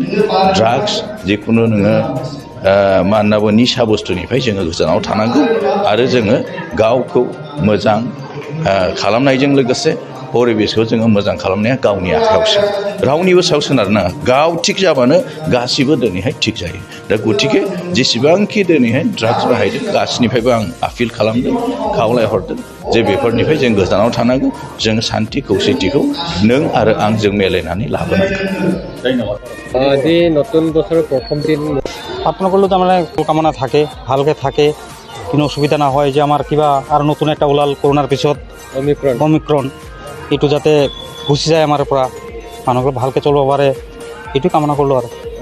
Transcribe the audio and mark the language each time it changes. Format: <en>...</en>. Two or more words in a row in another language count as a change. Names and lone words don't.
<brx>ड्राग्स जिखुनु नोङो मा होनना बुङो निसा बुस्थुनिफ्राय जोङो गोजानाव थानांगौ आरो जोङो गावखौ मोजां खालामनायजों लोगोसे परिबेसखौ जोङो मोजां खालामनाया गावनि आखायावसो रावनिबो सायाव सोनारनाङा गाव थिग जाबानो गासिबो दिनैहाय थिग जायो दा गतिके जेसेबांखि दिनैहाय ड्राग्स बाहायदों गासिनिफ्रायबो आं आपिल खालामदों खावलायहरदों जे बेफोरनिफ्राय जों गोजानाव थानांगौ जों शान्ति खौसेथिखौ नों आरो आं जों मिलायनानै लाबोनांगौ</brx> <as>আজি নতুন বছৰৰ প্ৰথম দিন আপোনালোকলৈ তাৰমানে কামনা থাকে ভালকৈ থাকে কোনো অসুবিধা নহয় যে আমাৰ কিবা আৰু নতুন এটা ওলাল কৰোণাৰ পিছত অমিক্ৰণ এইটো যাতে গুচি যায় আমাৰ পৰা মানুহবিলাক ভালকৈ চলিব পাৰে এইটো কামনা কৰিলোঁ আৰু</as>